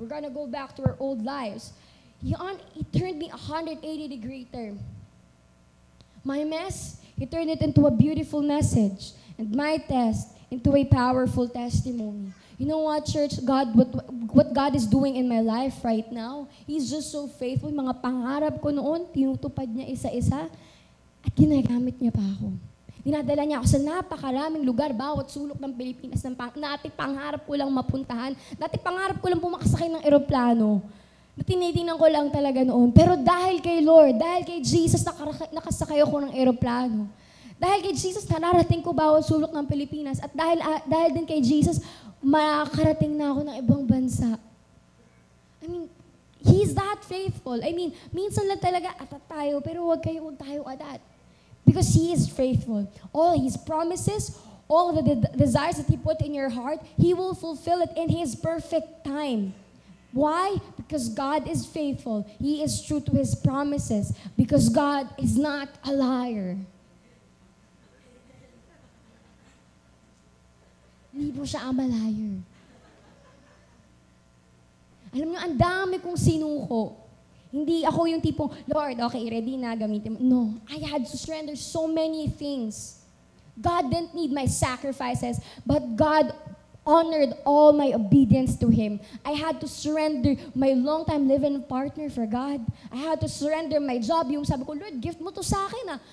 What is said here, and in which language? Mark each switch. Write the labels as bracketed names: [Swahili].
[English] We're gonna go back to our old lives. He turned me 180-degree turn. My mess, He turned it into a beautiful message. And my test, into a powerful testimony. You know what, church? What God is doing in my life right now, He's just so faithful. [Filipino] Mga pangarap ko noon, tinutupad niya isa-isa, at ginagamit niya pa ako. Dinadala niya ako sa napakaraming lugar, bawat sulok ng Pilipinas, dati pangarap ko lang mapuntahan, dati pangarap ko lang pumakasakay ng eroplano, na tinitingnan ko lang talaga noon. Pero dahil kay Lord, dahil kay Jesus, nakasakay ako ng eroplano. Dahil kay Jesus, nararating ko bawat sulok ng Pilipinas. At dahil din kay Jesus, makakarating na ako ng ibang bansa. [English] I mean, He's that faithful. I mean, [Filipino] minsan lang talaga atat tayo, pero huwag tayo atat. [English] Because He is faithful. All His promises, all the desires that He put in your heart, He will fulfill it in His perfect time. Why? Because God is faithful. He is true to His promises. Because God is not a liar. [Filipino] Hindi po siya a liar. Alam niyo, ang dami kong sinuko. Hindi ako yung tipong, Lord, okay, ready na, gamitin mo. [English] No, I had to surrender so many things. God didn't need my sacrifices, but God honored all my obedience to Him. I had to surrender my long-time living partner for God. I had to surrender my job. [Filipino] Yung sabi ko, Lord, gift mo to sa akin ah.